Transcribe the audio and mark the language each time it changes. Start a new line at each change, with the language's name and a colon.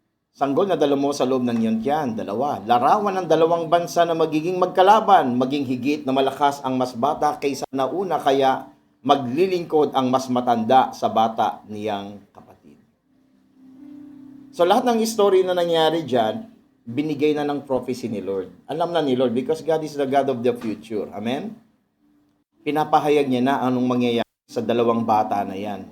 Filipino: Sanggol na dala mo sa loob ng iyong tiyan, 2. Larawan ng 2 bansa na magiging magkalaban, maging higit na malakas ang mas bata kaysa nauna, kaya maglilingkod ang mas matanda sa bata niyang kapatid. So lahat ng story na nangyari dyan, binigay na ng prophecy ni Lord. Alam na ni Lord
English: because God is the God of the future. Amen?
Filipino: Pinapahayag niya na anong mangyayari sa 2 bata na yan.